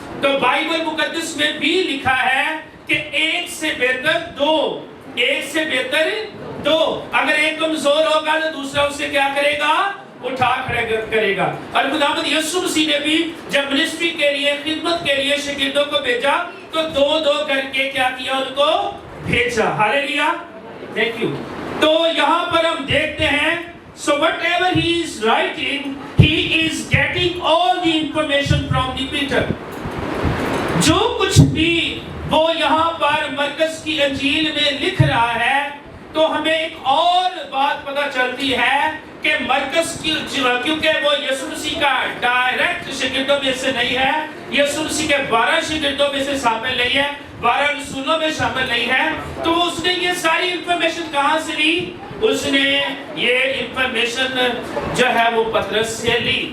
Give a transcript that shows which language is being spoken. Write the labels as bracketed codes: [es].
[ur] تو بائبل مقدس میں بھی لکھا ہے کہ ایک سے بہتر دو، ایک سے بہتر دو. اگر ایک کمزور ہوگا تو دوسرا اسے کیا کرے گا؟ اٹھا کھڑا کرے گا. اور خداوند یسوع مسیح نے بھی جب منسٹری کے لیے، خدمت کے لیے شاگردوں کو بھیجا تو دو دو کر کے کیا کیا؟ ان کو بھیجا. ہاللیلویا. Thank you. تو یہاں پر ہم دیکھتے ہیں [en] so whatever he is writing, he is getting all the information from the Peter. [ur] جو کچھ بھی وہ یہاں پر مرکز کی انجیل میں لکھ رہا ہے تو ہمیں ایک اور بات پتہ چلتی ہے کہ مرکز کی، کیونکہ وہ یسوع مسیح کا ڈائریکٹ شاگردوں میں سے نہیں ہے، یسوع مسیح کے 12 شاگردوں میں سے شامل نہیں ہے، 12 رسولوں میں شامل نہیں ہے، تو اس نے یہ ساری انفارمیشن کہاں سے لی؟ اس نے یہ انفارمیشن جو ہے وہ پطرس سے لی.